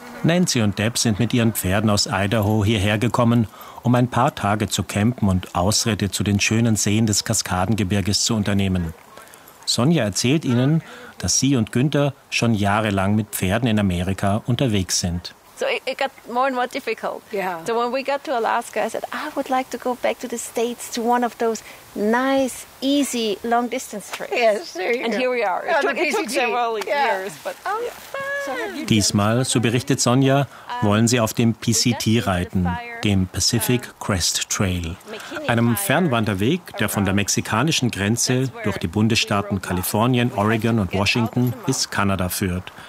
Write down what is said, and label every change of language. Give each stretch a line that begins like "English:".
German: Nancy und Deb sind mit ihren Pferden aus Idaho hierher gekommen, um ein paar Tage zu campen und Ausritte zu den schönen Seen des Kaskadengebirges zu unternehmen. Sonja erzählt ihnen, dass sie und Günther schon jahrelang mit Pferden in Amerika unterwegs sind.
English: So it got more and more difficult. Yeah. So when we got to Alaska, I said, I would like to go back to the States to one of those nice, easy, long distance trips. Yes, sure. And here we are. It took several years, but
German: diesmal, so berichtet Sonja, wollen sie auf dem PCT reiten, dem Pacific Crest Trail. Einem Fernwanderweg, der von der mexikanischen Grenze durch die Bundesstaaten Kalifornien, Oregon und Washington bis Kanada führt.